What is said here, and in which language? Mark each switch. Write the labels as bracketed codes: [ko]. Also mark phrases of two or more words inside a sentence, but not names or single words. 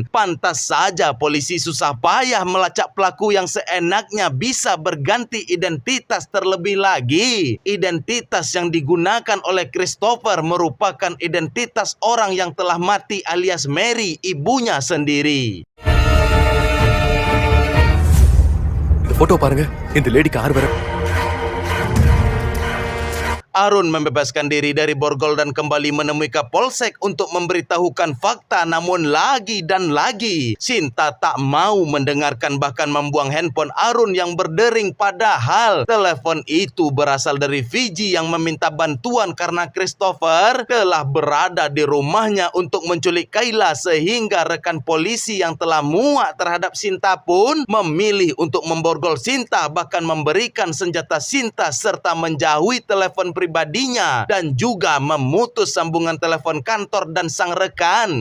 [id] Pantas saja polisi susah payah melacak pelaku yang seenaknya bisa berganti identitas. Terlebih lagi, identitas yang digunakan oleh Christopher merupakan identitas orang yang telah mati, alias Mary, ibunya sendiri. [ta] இந்த போட்டோ பாருங்க, இந்த லேடிக்கு 6 வரை. [id] Arun membebaskan diri dari borgol dan kembali menemui Kapolsek untuk memberitahukan fakta, namun lagi dan lagi Sinta tak mau mendengarkan, bahkan membuang handphone Arun yang berdering, padahal telepon itu berasal dari Fiji yang meminta bantuan karena Christopher telah berada di rumahnya untuk menculik Kayla, sehingga rekan polisi yang telah muak terhadap Sinta pun memilih untuk memborgol Sinta, bahkan memberikan senjata Sinta serta menjauhi telepon pribadinya dan juga memutus sambungan telepon kantor dan sang rekan.